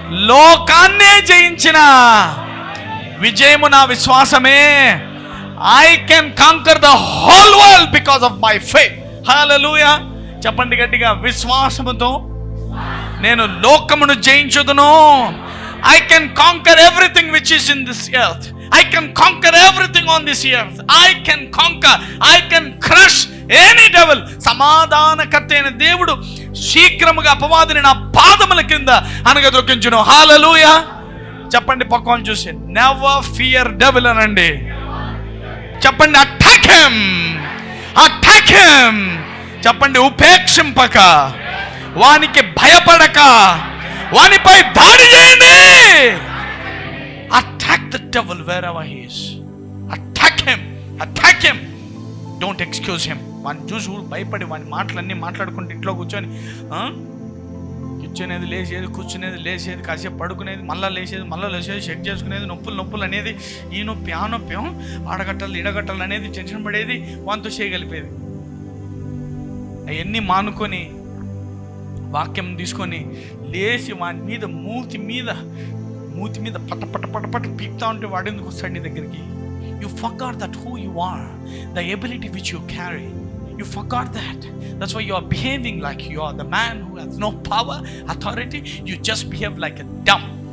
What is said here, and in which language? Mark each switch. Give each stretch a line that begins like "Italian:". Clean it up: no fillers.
Telugu: లోకాన్నే జయించిన విజయము నా విశ్వాసమే.
English: I can conquer the whole world because of my faith. హల్లెలూయా.
Telugu: చెప్పండి గట్టిగా, విశ్వాసముతో నేను లోకమును జయించుదును.
English: I can conquer everything which is in this earth. I can conquer everything on this earth. I can conquer, I can crush any devil.
Telugu: సమాధానకర్త అయిన దేవుడు శీఘ్రముగా అపవాదిని నా పాదముల కింద అనగదొక్కించును. హల్లెలూయా. చెప్పండి పక్కన చూసి,
English: never fear devil
Telugu: అనండి. చెప్పండి,
English: Attack him, attack him.
Telugu: చెప్పండి, ఉపేక్షింపక, వానికి భయపడక, వానిపై దాడి చేయండి.
English: Attack the devil wherever he is. Attack him. Attack him. Don't excuse him.
Telugu: వాడిని చూసి భయపడి వాని మాటలన్నీ మాట్లాడుకుంటూ ఇంట్లో కూర్చొని కూర్చునేది లేచేది, కూర్చునేది లేచేది, కాసేపు పడుకునేది, మళ్ళీ లేచేది, మళ్ళీ లేచేది, చెక్ చేసుకునేది, నొప్పులు అనేది, ఈ నొప్పి ఆ నొప్పి, ఆడగట్టాలి ఈడగట్టాలి అనేది టెన్షన్ పడేది, వానితో చేయగలిపేది. అవన్నీ మానుకొని వాక్యం తీసుకొని లేచి వాని మీద మూతి మీద పట్ట పట్ట పట్ట పట్ట పీక్తా ఉంటే వాడు ఎందుకు వస్తాడు నీ దగ్గరికి?
English: You forgot that who you are, the ability which you carry. You forgot that. That's why you are behaving like you are the man who has no power, authority. You just behave like a dumb.